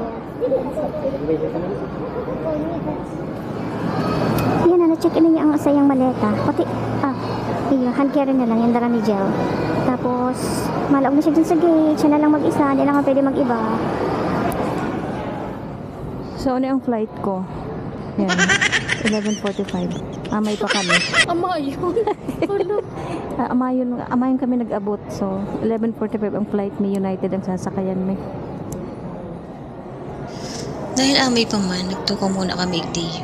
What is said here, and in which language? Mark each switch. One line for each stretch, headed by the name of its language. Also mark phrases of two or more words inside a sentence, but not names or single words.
Bikol: Yan na, check-in niya ang sayang maleta.
Filipino: Pati,
English: hand carry
Filipino: na lang, yung dara ni Gel. Tapos, malaog na siya dun sa gate. Siya na lang mag-isa, hindi na ka pwede mag-iba. So, ano yung flight ko?
Bikol: Yan, 11:45. Amay pa kami. Amayon kami nag-abot.
Filipino: So, 11:45 ang flight ni United ang sasakayan mi.
Bikol: Dahil amay pa man, nagtuko muna kami igdiyo.